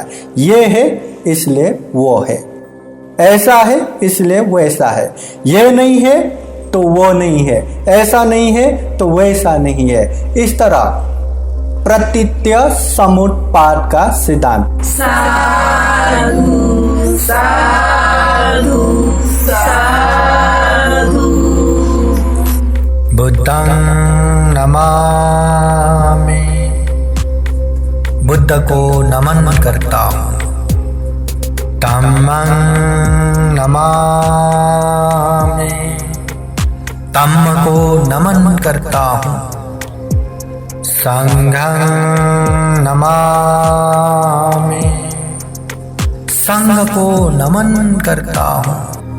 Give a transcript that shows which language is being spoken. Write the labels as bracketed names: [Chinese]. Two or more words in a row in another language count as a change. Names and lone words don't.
[Hindi] ये है इसलिए वो है, ऐसा है इसलिए वैसा है, ये नहीं है तो वो नहीं है, ऐसा नहीं है तो वैसा नहीं है। इस तरह प्रतीत्य समुत्पाद का सिद्धांत। [Pali] साधु साधु साधु। बुद्धं नमामि, [Hindi] बुद्ध को नमन करता हूँ। [Pali] धम्मं नमामि, [Hindi] धम्म को नमन करता हूँ। [Pali] संघं नमामि, [Hindi] संघ को नमन करता हूँ।